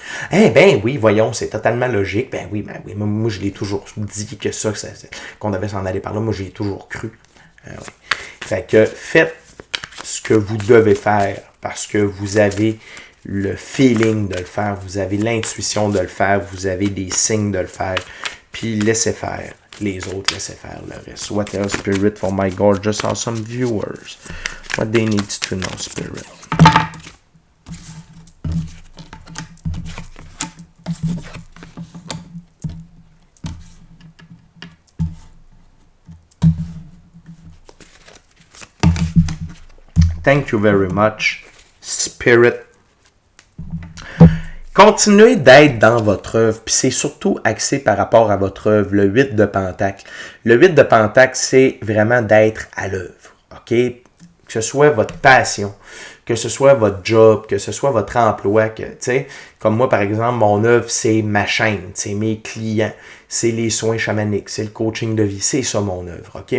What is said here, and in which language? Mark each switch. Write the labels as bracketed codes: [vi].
[fr] Eh ben oui, voyons, c'est totalement logique. Ben oui. Moi, je l'ai toujours dit que qu'on devait s'en aller par là. Moi, j'y ai toujours cru. Oui. Fait que faites ce que vous devez faire parce que vous avez le feeling de le faire, vous avez l'intuition de le faire, vous avez des signes de le faire. Puis laissez faire les autres, laissez faire le reste. [en] What else, Spirit, for my gorgeous, awesome viewers? What they need to know, Spirit? Thank you very much, Spirit. [fr] Continuez d'être dans votre œuvre, puis c'est surtout axé par rapport à votre œuvre, le 8 de Pentacle. Le 8 de Pentacle, c'est vraiment d'être à l'œuvre, OK? Que ce soit votre passion, que ce soit votre job, que ce soit votre emploi, que, tu sais, comme moi, par exemple, mon œuvre, c'est ma chaîne, c'est mes clients, c'est les soins chamaniques, c'est le coaching de vie, c'est ça mon œuvre, OK?